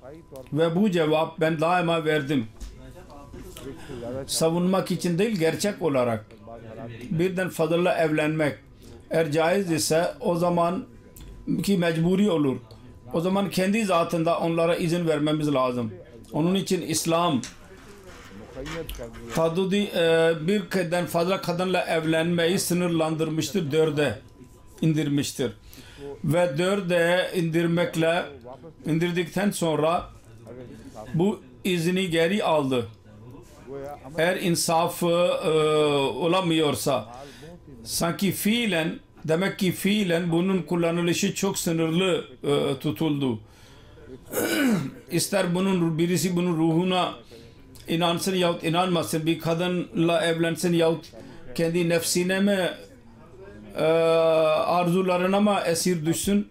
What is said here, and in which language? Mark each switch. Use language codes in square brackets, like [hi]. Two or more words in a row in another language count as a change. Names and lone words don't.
[tr] Ve bu cevap ben daima verdim. Savunmak için değil, gerçek olarak. Birden fazla evlenmek eğer caiz ise o zaman ki mecburi olur. O zaman kendi zatında onlara izin vermemiz lazım. Onun için İslam [ur] مقید کر دیا [tr] tadudi birden fazla kadınla evlenmeyi sınırlandırmıştır, 4'e indirmiştir. Ve 4'e indirdikten sonra bu izni geri aldı. [ur] گویا عمل [tr] Eğer insaf olamıyorsa sanki fiilen demek ki fiilen bunun kullanılışı çok sınırlı tutuldu. İster birisi bunun ruhuna inansın yahut inanmasın, bir kadınla evlensin yahut kendi nefsine mi arzularına mı esir düşsün.